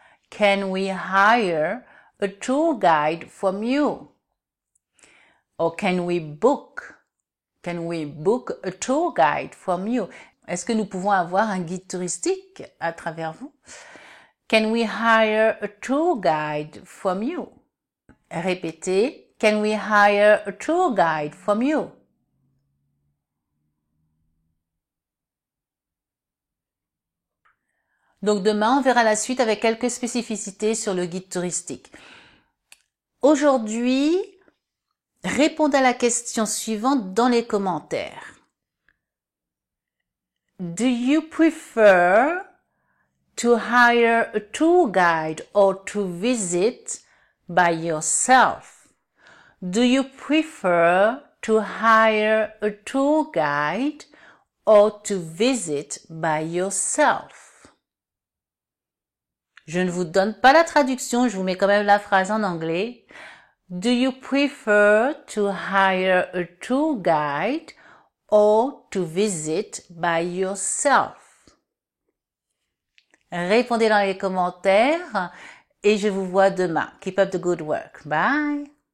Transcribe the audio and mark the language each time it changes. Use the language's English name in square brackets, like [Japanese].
[English] Can we hire a tour guide from you? Or can we book a tour guide from you? [French] Est-ce que nous pouvons avoir un guide touristique à travers vous? [English] Can we hire a tour guide from you? [French] Répétez. [English] Can we hire a tour guide from you? [French] Donc demain, on verra la suite avec quelques spécificités sur le guide touristique. Aujourd'hui, répondez à la question suivante dans les commentaires. [English] Do you prefer to hire a tour guide or to visit by yourself? Do you prefer to hire a tour guide or to visit by yourself? [French] Je ne vous donne pas la traduction, je vous mets quand même la phrase en anglais. [English] Do you prefer to hire a tour guide or to visit by yourself? [French] Répondez dans les commentaires et je vous vois demain. [English] Keep up the good work. Bye!